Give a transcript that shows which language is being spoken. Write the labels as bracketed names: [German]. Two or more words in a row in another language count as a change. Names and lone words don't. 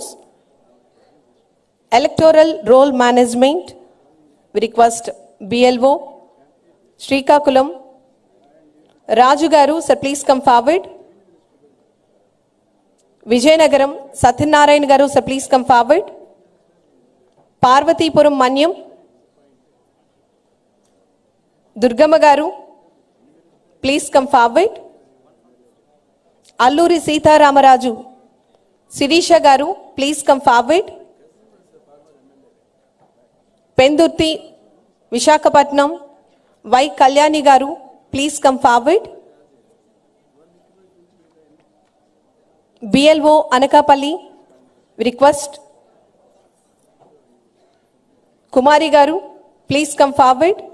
[English] Electoral Roll Management, we request BLO Srikakulam Raju Garu, sir, please come forward. Vijayanagaram Satyanarayan Garu, sir, please come forward. Parvatipuram Manyam Durgama Garu, please come forward. Alluri Sita Ramaraju Sirisha Garu, please come forward. Pendurti Vishakhapatnam Y. Kalyani Garu, please come forward. BLO Anakapalli, we request Kumari Garu, please come forward.